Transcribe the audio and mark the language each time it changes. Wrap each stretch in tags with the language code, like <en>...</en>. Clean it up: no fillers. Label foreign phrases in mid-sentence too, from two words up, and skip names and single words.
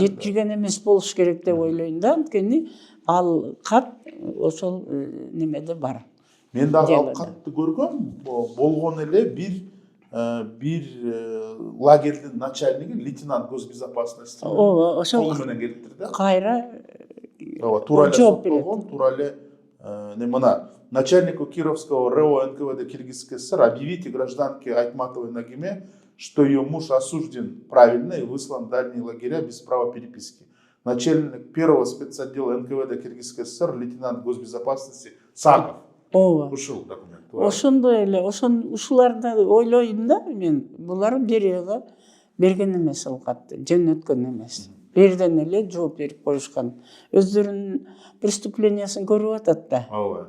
<ky>Жеткирген эмес болуш керек деп ойлойм да, анткени ал кат ошол немеде бар. Мен дагы ал катты көргөм, болгон эле бир лагердин начальниги,</ky> <ru>лейтенант госбезопасности.</ru> <ky>Ошол менен келиптир да. Кайра тура эле соттолгон, тура эле мына</ky> <ru>начальнику Кировского РО НКВД Киргизской ССР объявите гражданке Айтматовой Нагиме, что ее муж осужден правильно и выслан в дальние лагеря без права переписки. Начальник первого спецотдела НКВД Киргизской ССР лейтенант госбезопасности Саков.</ru> <ky>Ушул документ. Ошондой эле, ушуларды ойлойм да мен. Булар Берияга берген эмес ал катты, жөнөткөн эмес. Берден эле жооп берип коюшкан. Өздөрүнүн преступлениясын көрүп атат да. ооба.</ky>